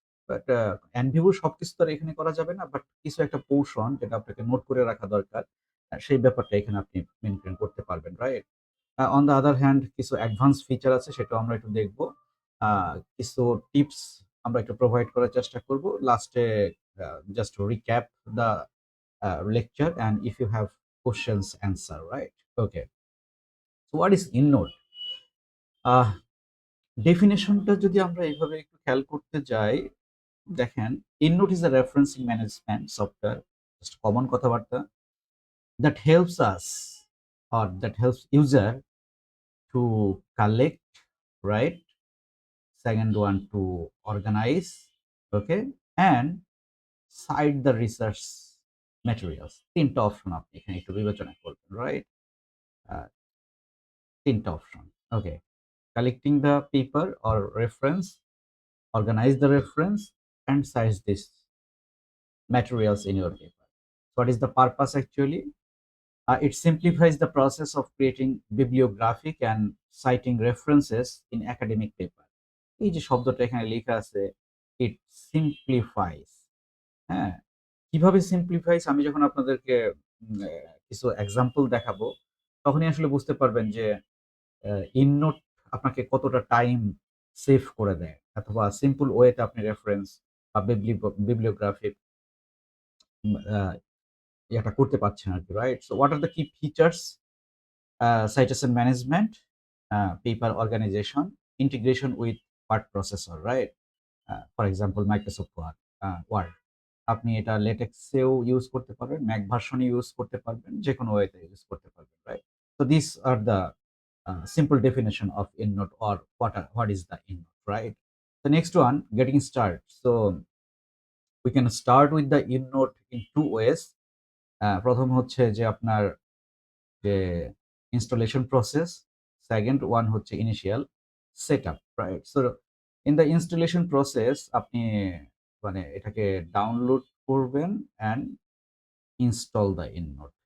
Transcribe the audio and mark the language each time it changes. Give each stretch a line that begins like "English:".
Bangla: But NVB সবকিছু তো আর এখানে করা যাবে না। বাট কিছু একটা পোরশন যেটা আপনাকে নোট করে রাখা দরকার, সেই ব্যাপারটা এখানে আপনি মেইনটেইন করতে পারবেন, right? On the other hand কিছু অ্যাডভান্স ফিচার আছে সেটাও আমরা একটু দেখব। আ কিছু টিপস আমরা একটু প্রোভাইড করার চেষ্টা করব।
English: লাস্টে just recap the lecture and if you have questions answer, right? Okay. So what is EndNote?
Bangla: আহ ডেফিনিশনটা যদি আমরা এভাবে একটু খেয়াল করতে যাই, দেখেন
English: EndNote is a referencing management software,
Bangla: just common কথাবার্তা,
English: that helps us or that helps user to collect, right? Second one to organize, okay? And cite the research materials.
Bangla: ৩ টা অপশন আপনি এখানে একটু বিবেচনা করবেন, রাইট? আ ৩ টা option. Okay.
English: Collecting the paper or reference, organize the reference, and cite this materials in your paper. What is the purpose actually? It simplifies the process of creating bibliographic and citing references in academic paper.
Bangla: এই যে শব্দটা এখানে লেখা আছে,
English: it simplifies,
Bangla: হ্যাঁ? কিভাবে simplifies আমি যখন আপনাদেরকে কিছু এক্সাম্পল দেখাবো, তখনই আসলে বুঝতে পারবেন যে EndNote আপনাকে কতটা টাইম সেভ করে দেয় অথবা সিম্পল ওয়েতে আপনি রেফারেন্স বা বিবলিওগ্রাফি আ ইয়েটা করতে পারছেন আরকি, right?
English: So what are the key features? Citation management, paper organization, integration with word processor, right? For example, Microsoft Word.
Bangla: আপনি এটা লেটেক্সেও ইউজ করতে পারবেন, ম্যাক ভার্সনে ইউজ করতে পারবেন, যেকোনো ওয়েতে ইউজ করতে পারবেন, right?
English: So these are the simple definition of EndNote or what is the EndNote, right? The next one, getting started. So we can start with the EndNote in two ways.
Bangla: প্রথম হচ্ছে যে আপনার যে installation process, second one হচ্ছে initial setup, right?
English: so in the installation process
Bangla: আপনি মানে এটাকে download করবেন
English: And install the EndNote.